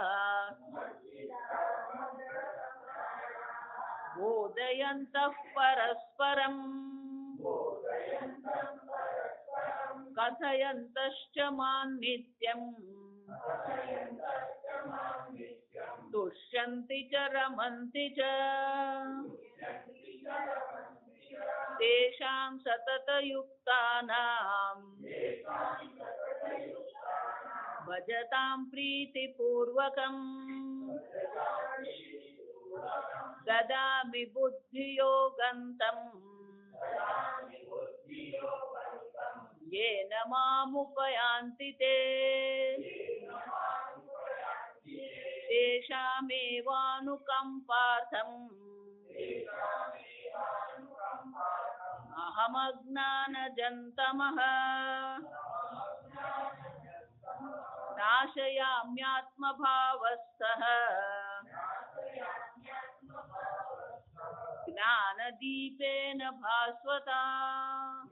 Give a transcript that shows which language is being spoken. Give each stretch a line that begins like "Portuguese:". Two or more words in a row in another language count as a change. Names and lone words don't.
Sanskrit: बोधयन्तः परस्परं कथयन्तश्च मां नित्यम् तुष्यन्ति च रमन्ति च तेषां सततयुक्तानां भजतां प्रीतिपूर्वकम् દદામિ બુદ્ધિયોગંતમ યેન મામુપયાન્તિ તે તેષામેવાનુકંપાર્થમ અહમજ્ઞાનજંતમઃ નાશયામ્યાત્મભાવસ્થઃ જ્ઞાનદીપેન ભાસ્વતા.